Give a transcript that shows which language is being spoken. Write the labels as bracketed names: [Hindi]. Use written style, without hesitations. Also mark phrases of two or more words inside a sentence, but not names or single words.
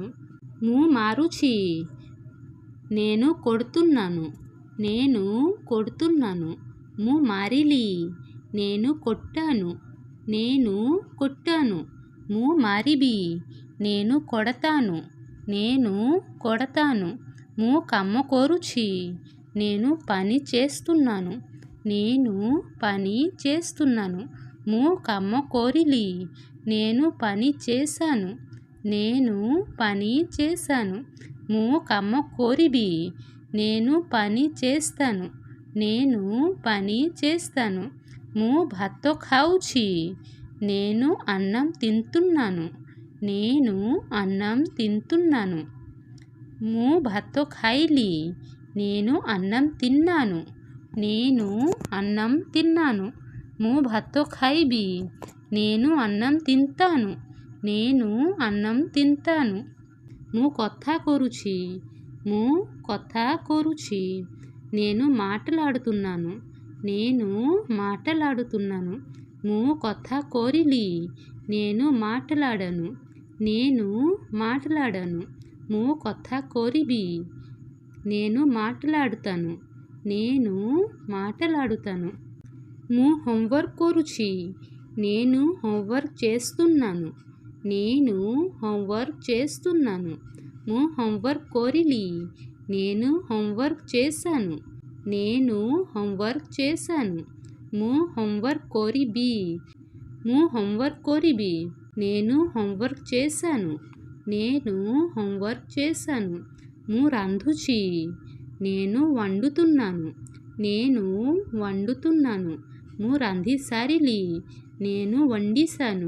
[Odia] ମୁଁ ମାରୁଛି, [Telugu] నేను కొడుతున్నాను, నేను కొడుతున్నాను। [Odia] ମୁଁ ମାରିଲି, [Telugu] నేను కొట్టాను, నేను కొట్టాను। [Odia] ମୁଁ ମାରିବି, [Telugu] నేను కొడతాను, నేను కొడతాను. [Odia] ମୁଁ କାମ କରୁଛି. [Telugu] నేను పని చేస్తున్నాను. నేను పని చేస్తున్నాను. [Odia] ମୁଁ କାମ କରିଲି. [Telugu] నేను పని చేశాను. నేను పని చేశాను. [Odia] ମୁଁ କାମ କରିବି. [Telugu] నేను పని చేస్తాను. నేను పని చేస్తాను. [Odia] ମୁଁ ଭାତ ଖାଉଛି. [Telugu] నేను అన్నం తింటున్నాను. నేను అన్నం తింటున్నాను. [Odia] ମୁଁ ଭାତ ଖାଇଲି. [Telugu] నేను అన్నం తిన్నాను. నేను అన్నం తిన్నాను. [Odia] ମୁଁ ଭାତ ଖାଇବି. [Telugu] నేను అన్నం తింటాను. నేను అన్నం తింటాను. [Odia] ମୁଁ କଥା କରୁଛି. ମୁଁ କଥା କରୁଛି. [Telugu] నేను మాట్లాడుతున్నాను. నేను మాట్లాడుతున్నాను. [Odia] ମୁଁ କଥା କରିଲି. [Telugu] నేను మాట్లాడను. నేను మాట్లాడను. [Odia] ମୁଁ କଥା କରିବି. [Telugu] నేను మాట్లాడుతాను. నేను మాట్లాడుతాను. [Odia] ମୁଁ హోంవర్క్ କରୁଛି. [Telugu] నేను హోంవర్క్ చేస్తున్నాను. నేను హోంవర్క్ చేస్తున్నాను. [Odia] ମୁଁ హోంవర్క్ କରିଲି. [Telugu] నేను హోంవర్క్ చేశాను. నేను హోంవర్క్ చేశాను. [Odia] ମୁଁ హోంవర్క్ କରିବି. ମୁଁ హోంవర్క్ କରିବି. [Telugu] నేను హోంవర్క్ చేశాను. నేను హోంవర్క్ చేశాను. [Odia] ମୁଁ ରାନ୍ଧୁଛି. [Telugu] నేను వండుతున్నాను. నేను వండుతున్నాను. [Odia] ମୁଁ ରାନ୍ଧି ସାରିଲି. [Telugu] నేను వండిసాను.